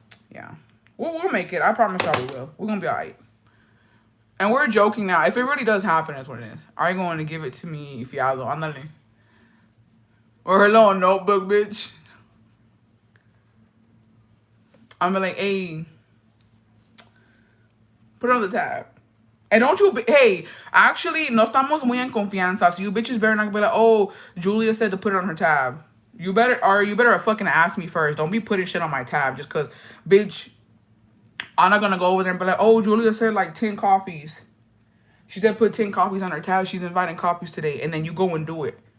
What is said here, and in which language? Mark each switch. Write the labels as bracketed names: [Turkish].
[English] Yeah. We'll make it. I promise y'all we will. We're gonna be alright. And we're joking now. If it really does happen, that's what it is. Are you going to give it to me, fiado? Ándale. Or her little notebook, bitch. I'm like, hey, put it on the tab. And don't you, hey, actually, [Spanish] no estamos muy en confianza. [English] So you bitches better not be like, oh, Julia said to put it on her tab. You better fucking ask me first. Don't be putting shit on my tab just because, bitch, I'm not going to go over there and be like, oh, Julia said like 10 coffees. She said put 10 coffees on her tab. She's inviting coffees today. And then you go and do it.